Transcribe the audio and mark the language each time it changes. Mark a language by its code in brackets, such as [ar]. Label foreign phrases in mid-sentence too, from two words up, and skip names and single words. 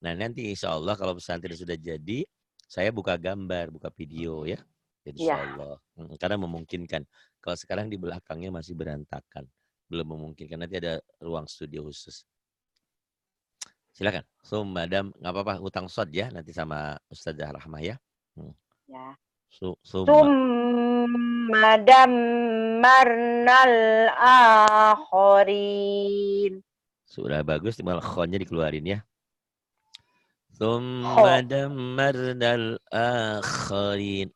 [id] Nah, nanti [ar] إن شاء الله [id] kalau pesantren sudah jadi, saya buka gambar, buka video ya. [ar] إن شاء الله. [id] Karena memungkinkan. Kalau sekarang di belakangnya masih berantakan. Belum memungkinkan. Nanti ada ruang studio khusus. Silakan. So, madam, nggak apa-apa, utang sod ya. Nanti sama Ustazah Rahmah ya. Ya. Summa. [ar] ثمّ دمّرنا الآخرين. [id] Sudah bagus, tinggal khonnya dikeluarin ya. [ar] ثمّ دمّرنا الآخرين.